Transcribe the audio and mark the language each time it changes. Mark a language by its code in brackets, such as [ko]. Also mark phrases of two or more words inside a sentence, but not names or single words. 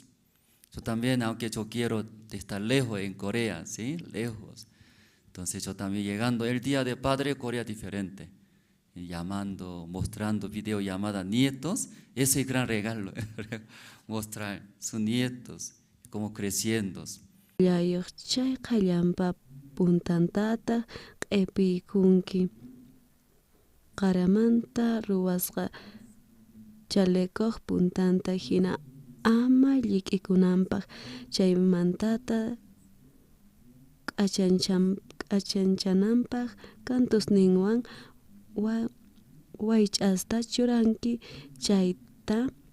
[es] Yo también, aunque yo quiero estar lejos en Corea, ¿sí? Lejos. Entonces yo también llegando el día de padre, Corea diferente. Llamando, mostrando videollamada nietos, ese es gran regalo, mostrar sus nietos, como creciendo. [qu] Yayuchay kallampa puntantata epikunki karamanta ruwasqa chalekoq puntanta hina ama llik'ikunanpaq chaymantata k'achanchananpaq cantusninwan waych'asta churanki chayta